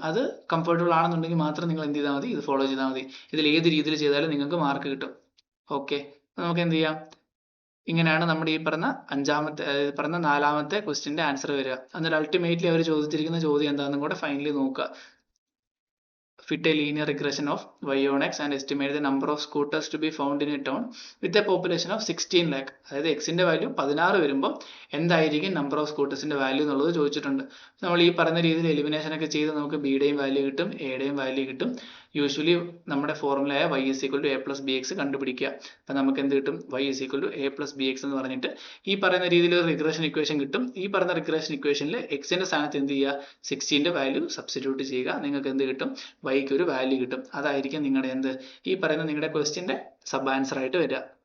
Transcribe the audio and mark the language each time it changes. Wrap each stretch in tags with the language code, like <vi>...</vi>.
<ml>അത് കംഫർട്ടബിൾ ആണെന്നുണ്ടെങ്കിൽ മാത്രം നിങ്ങൾ എന്ത് ചെയ്താൽ മതി, ഇത് ഫോളോ ചെയ്താൽ മതി. ഇതിൽ ഏത് രീതിയിൽ ചെയ്താലും നിങ്ങൾക്ക് മാർക്ക് കിട്ടും. ഓക്കെ, നമുക്ക് എന്ത് ചെയ്യാം, ഇങ്ങനെയാണ് നമ്മുടെ ഈ പറഞ്ഞ പറഞ്ഞ നാലാമത്തെ ക്വസ്റ്റിന്റെ ആൻസർ വരിക. എന്നിട്ട് അൾട്ടിമേറ്റ്ലി അവർ ചോദിച്ചിരിക്കുന്ന ചോദ്യം എന്താണെന്നും കൂടെ ഫൈനലി നോക്കുക.</ml> <en>fit a linear regression of y on x and estimate the number of scooters to be found in a town with a population of 16 lakh.</en> <ml>അതായത് എക്സിന്റെ വാല്യൂ 16 വരുമ്പോൾ എന്തായിരിക്കും നമ്പർ ഓഫ് സ്കൂട്ടേഴ്സിന്റെ വാല്യൂ എന്നുള്ളത് ചോദിച്ചിട്ടുണ്ട്. നമ്മൾ ഈ പറയുന്ന രീതിയിൽ എലിമിനേഷൻ ഒക്കെ ചെയ്ത് നമുക്ക് ബിയുടെയും വാല്യൂ കിട്ടും, എയുടെയും വാല്യൂ കിട്ടും. യൂഷ്വലി നമ്മുടെ ഫോർമുലയായ</ml> <en>y is equal to a plus bx</en> <ml>കണ്ടുപിടിക്കുക. അപ്പം നമുക്ക് എന്ത് കിട്ടും,</ml> <en>y is equal to a plus bx</en> <ml>എന്ന് പറഞ്ഞിട്ട് ഈ പറയുന്ന രീതിയിൽ ഒരു റിഗ്രഷൻ ഇക്വേഷൻ കിട്ടും. ഈ പറയുന്ന റിഗ്രഷൻ ഇക്വേഷനിൽ എക്സിന്റെ സ്ഥാനത്ത് എന്ത് ചെയ്യുക, 16ന്റെ വാല്യൂ സബ്സ്റ്റിറ്റ്യൂട്ട് ചെയ്യുക. നിങ്ങൾക്ക് എന്ത് കിട്ടും, വൈക്ക് ഒരു വാല്യൂ കിട്ടും. അതായിരിക്കും നിങ്ങളുടെ എന്ത്, ഈ പറയുന്ന നിങ്ങളുടെ ക്വസ്റ്റ്യന്റെ സബ് ആൻസർ ആയിട്ട് വരിക.</ml>